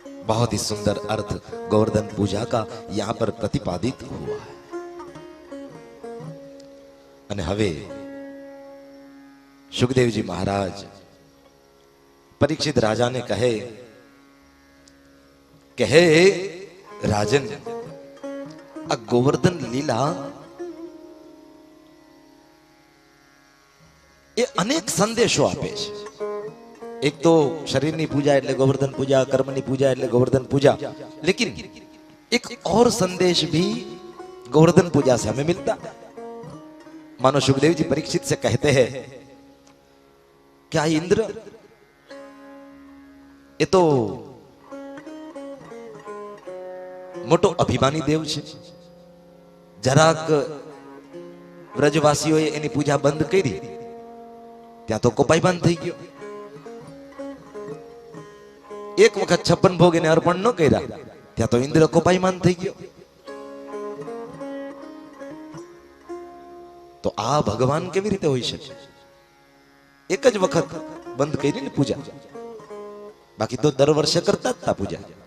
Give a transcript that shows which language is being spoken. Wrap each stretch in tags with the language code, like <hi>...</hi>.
<hi>बहुत ही सुंदर अर्थ गोवर्धन पूजा का यहां पर प्रतिपादित हुआ है.</hi> <gu>અને હવે સુખદેવજી મહારાજ પરીક્ષિત રાજાને કહે કે હે રાજન, આ ગોવર્ધન લીલા એ અનેક સંદેશો આપે છે. એક તો શરીરની પૂજા એટલે गोवर्धन पूजा,</gu> <hi>कर्मनी पूजा એટલે गोवर्धन पूजा, लेकिन एक और संदेश भी गोवर्धन पूजा से हमें मिलता. मानो सुखदेव जी परीक्षित से कहते हैं क्या इंद्र ये तो मोटो अभिमानी देव</hi> <gu>છે, જરાક વ્રજવાસીઓએ એની પૂજા બંધ કરી, ત્યાં તો કોપાયમાન થઈ ગયો. એક વખત 56 ભોગ એને અર્પણ ન કર્યા, ત્યાં તો ઇન્દ્ર કોપાયમાન થઈ ગયો. તો આ ભગવાન કેવી રીતે હોઈ શકે? એક જ વખત બંધ કરી ને પૂજા, બાકી તો દર વર્ષે કરતા જ હતા પૂજા.</gu>